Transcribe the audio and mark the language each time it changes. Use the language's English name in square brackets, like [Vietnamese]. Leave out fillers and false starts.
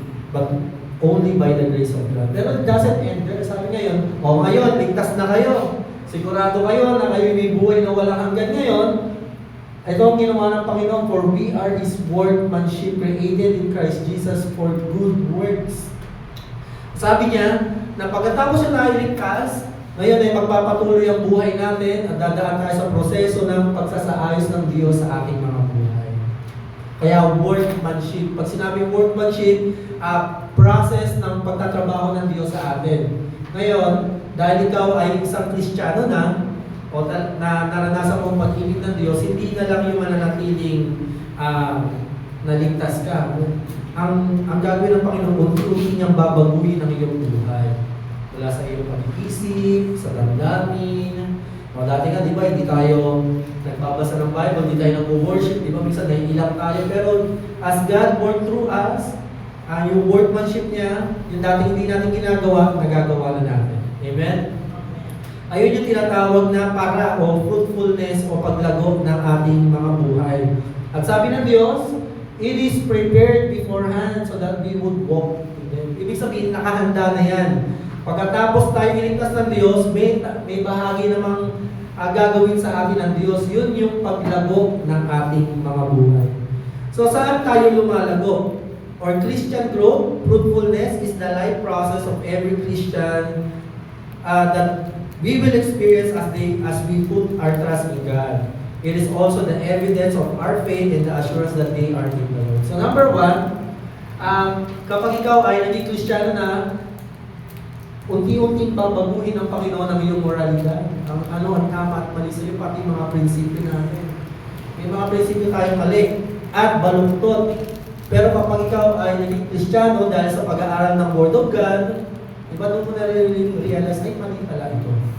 [English] But only by the grace of God. [Filipino] Pero [English] it doesn't end there. [Filipino] Sabi ngayon, ngayon, ligtas na kayo. Sigurado kayo na kayo may buhay na walang hanggan ngayon. Ito ang ginawa ng Panginoon, [English] for we are His workmanship created in Christ Jesus for good works. [Filipino] Sabi niya, na pagkatapos siya nailigtas, ngayon ay magpapatuloy ang buhay natin at dadaan tayo sa proseso ng pagsasaayos ng Diyos sa ating mga buhay. Kaya workmanship. Pag sinabi workmanship, process ng pagtatrabaho ng Diyos sa atin. Ngayon, dahil ikaw ay isang Kristiyano na, o na naranasan mong pag-ibig ng Diyos, hindi na lang yung mananatiling naligtas ka. Ang gagawin ng Panginoon, unti-unti niyang babaguhin ang iyong buhay. Mula sa iyong pag-iisip, sa damdamin. O dati nga, di ba, hindi tayo nagbabasa ng Bible, hindi tayo nag-worship, di ba, minsan nahihilang tayo. Pero [English] as God worked through us, [Filipino] yung workmanship niya, yung dati hindi natin ginagawa, nagagawa na natin. Amen? Ayun yung tinatawag na para o fruitfulness o paglago ng ating mga buhay. At sabi ng Diyos, [English] it is prepared beforehand so that we would walk in them. [Filipino] Ibig sabihin, nakahanda na yan. Pagkatapos tayo iligtas ng Diyos, may bahagi namang gagawin sa atin ng Diyos. Yun yung paglago ng ating mga buhay. So saan tayo lumalago? [English] Or Christian growth, fruitfulness is the life process of every Christian that we will experience as we put our trust in God. It is also the evidence of our faith and the assurance that they are in the Lord. So number one, [Filipino] kapag ikaw ay naging Kristiyano na, unti-unting babaguhin ng Panginoon ang iyong moralidad. Ang tama at mali sa iyo, pati mga prinsipyo natin. May mga prinsipyo tayong mali at baluktot. Pero kapag ikaw ay naging Kristiyano dahil sa pag-aaral ng Word of God, iba doon mo na-realize na mali pala ito.